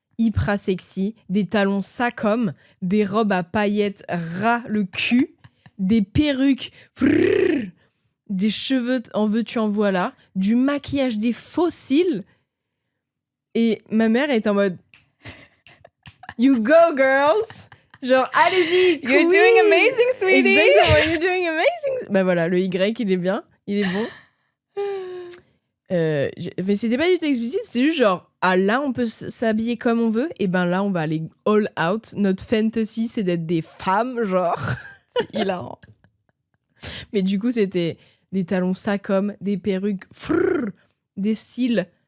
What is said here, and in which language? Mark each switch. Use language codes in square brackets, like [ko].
[fr] hyper sexy, des talons Sacom, des robes à paillettes ras le cul, des perruques, frrr, des cheveux en veux-tu en voilà, du maquillage, des faux cils. Et ma mère est en mode [en] You go girls! [fr] Genre, allez-y! [en] You're doing amazing, sweetie! [fr] Exactement, [en] you're doing amazing! [fr] Bah voilà, le Y, il est bien, il est bon. Mais c'était pas du tout explicite, c'est juste genre, ah là, on peut s'habiller comme on veut, et ben là, on va aller [en] all out. [fr] Notre fantasy, c'est d'être des femmes, genre. C'est hilarant. Mais du coup, c'était des talons Sacom, des perruques, frrr, des cils.